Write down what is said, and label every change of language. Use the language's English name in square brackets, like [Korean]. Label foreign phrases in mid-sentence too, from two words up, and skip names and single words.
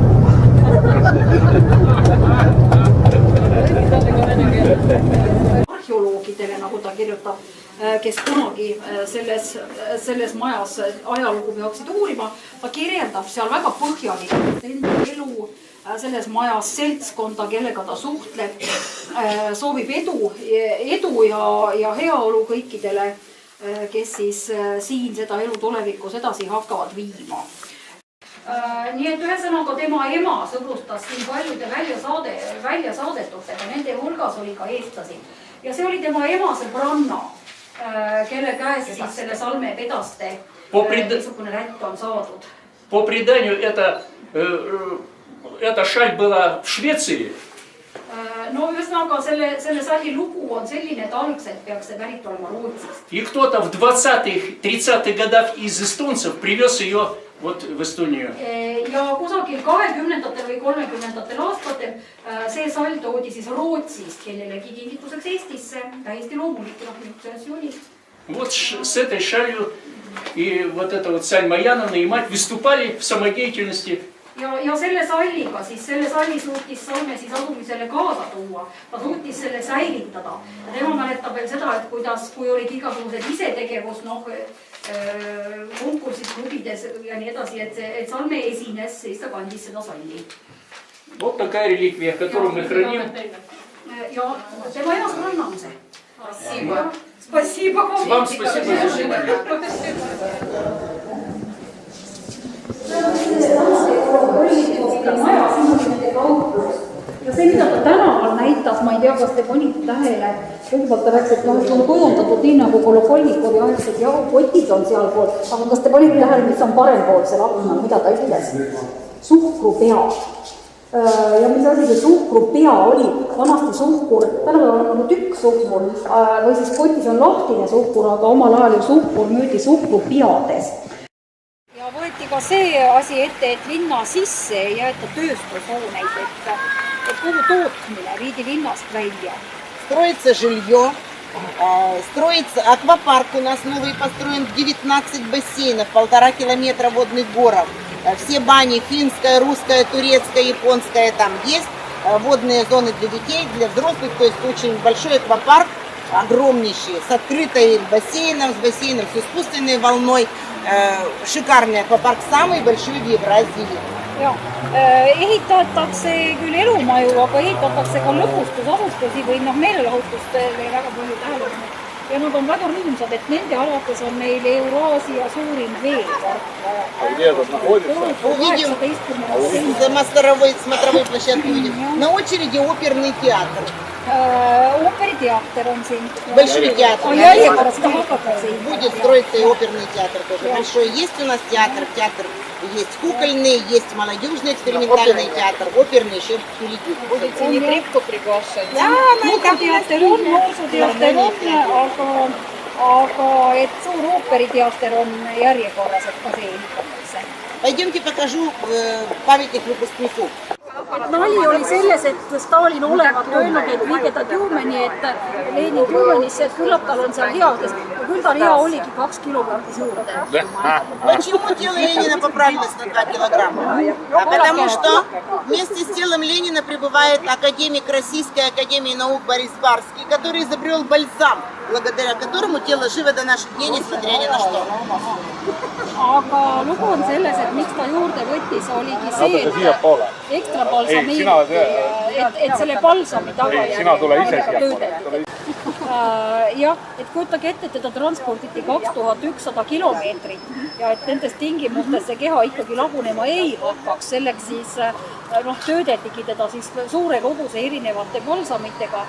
[Estonian] Arheoloogidele, nagu ta kirjutab, kes kunagi selles majas ajalugu peaksid uurima, ta kirjeldab seal väga põhjalikult enda elu selles majas, seltskonda, kellega ta suhtleb, soovib edu ja heaolu kõikidele, kes siis siin seda elu tulevikus edasi hakkavad viima. Nii et ühesõnaga tema ema sõbrustas siin paljude väljasaadetutega, nende hulgas oli ka eestlasi. Ja see oli tema ema sõbranna, kelle käes siis selle salmepedaste niisugune rätt on saadud. [Russian] По преданию, эта шаль была в Швеции. [Estonian] No ühesõnaga selle salli lugu on selline, et algselt peaks see pärit olema Rootsist. [Russian] И кто-то в 20-х, 30-х годах из эстонцев привез ее вот в Эстонию. [Estonian] Ja kusagil 20-ndatel või 30-ndatel aastatel see sall toodi siis Rootsist kellelegi kingituseks Eestisse. Täiesti loomulik, selles juunis. [Russian] Вот с этой шалью и вот эта вот Сальма Яновна и мать выступали в самодеятельности. [Estonian] Ja selle salliga, siis selle salli suutis Salme siis asumisele kaasa tuua. Ta suutis selle säilitada. Ja tema mäletab veel seda, et kui olid igasugused isetegevus, konkursid klubides ja nii edasi, et Salme esines, siis ta kandis seda salli. [Russian] Вот такая реликвия, которую мы храним. [Estonian] Ja tema ema sõbranna on see. [Russian] Спасибо. Спасибо. Вам спасибо за внимание. [Estonian] Ja see, mida ta tänaval näitas, ma ei tea, kas te panite tähele, kõigepealt ta rääkis, et on kujundatud nii nagu Kolokolnikovi aegsed jahukotid on sealpool, aga kas te panite tähele, mis on parempoolsel aknal, mida ta ütles? Suhkrupead. Ja mis asi see suhkrupea oli? Vanasti suhkur, tänapäeval on nagu tükk suhkur või siis kotis on lahtine suhkur, aga omal ajal ju suhkur müüdi suhkrupeades. Ja võeti ka see asi ette, et linna sisse ei jäeta tööstushooneid, et kogu tootmine viidi linnast välja. [Russian] Строится жилье, строится аквапарк у нас новый построен, 19 бассейнов, 1,5 километра водных горок. Все бани, финская, русская, турецкая, японская там есть. Водные зоны для детей, для взрослых, то есть очень большой аквапарк, огромнейший, с открытой бассейном, с искусственной волной. Шикарный аквапарk, самый большой в Евразии. [Estonian] Ja, ehitatakse küll elumaju, aga ehitatakse ka lõbustusasustusi või meelelahutustele väga palju tähelepanu. Ja nad on väga rõõmsad, et nende alates on meil Euraasia suurim veepark. [Russian] Увидим, смотровой площадки увидим. На очереди оперный театр. [Estonian] Оперитеатр on siin. [Russian] Большой театр. Будет строиться и оперный театр тоже. Большой. Есть у нас театр. Театр есть кукольный, есть молодежный экспериментальный театр, оперный еще впереди. Будете не крепко приглашать? [Estonian] Noorsooteater on, aga et suur ooperiteater on järjekorras, et ka see ehitatakse. [Russian] Pойдемте покажу памятник выпускнику. [Estonian] Nali oli selles, et Stalin olevat öelnud, et viige ta Tjumeni, et Lenin Tjumenisse, et küllap tal on seal hea, ja küll tal hea oligi 2 kilogrammi juurde. [Russian] Почему тело Ленина поправилось на 2 килограмма? Потому что вместе с телом Ленина прибывает академик Российской академии наук Борис Барский, который изобрел бальзам, благодаря которому тело живо до наших дней, несмотря ни на что. [Estonian] Aga lugu on selles, et miks ta juurde võttis, oligi see, et ekstra balsameeriti, et selle balsami tagajärjel töödeldi. Jah, et kujutage ette, et teda transportiti 2100 kilomeetrit ja et nendest tingimustes see keha ikkagi lagunema ei hakkaks, selleks siis töödeldigi teda siis suure koguse erinevate balsamitega.